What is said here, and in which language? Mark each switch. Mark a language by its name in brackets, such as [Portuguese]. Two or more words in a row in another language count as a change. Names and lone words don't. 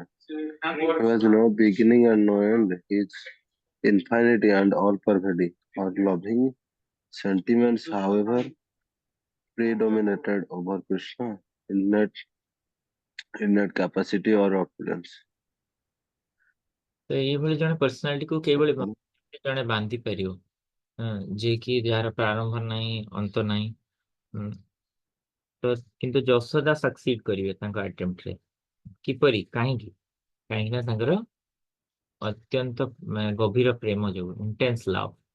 [English] There was no beginning and no end. His infinity and all pervading or loving sentiments, however, predominated over Krishna innate capacity or opulence. [Odia] ତ ଏଇଭଳି ଜଣେ ପର୍ସନାଲିଟିକୁ କେବଳ ଜଣେ ବାନ୍ଧି ପାରିବ ଯିଏକି ଯାହାର ପ୍ରାରମ୍ଭ ନାହିଁ ଅନ୍ତ ନାହିଁ। ତ କିନ୍ତୁ ଯଶୋଦା ସକ୍ସିଡ୍ କରିବେ ତାଙ୍କ ଆଟେମ୍ପ୍ଟରେ। କିପରି? କାହିଁକି? କାହିଁକି ନା ତାଙ୍କର ଅତ୍ୟନ୍ତ ଗଭୀର ପ୍ରେମ ଯୋଗୁଁ, [English] intense love.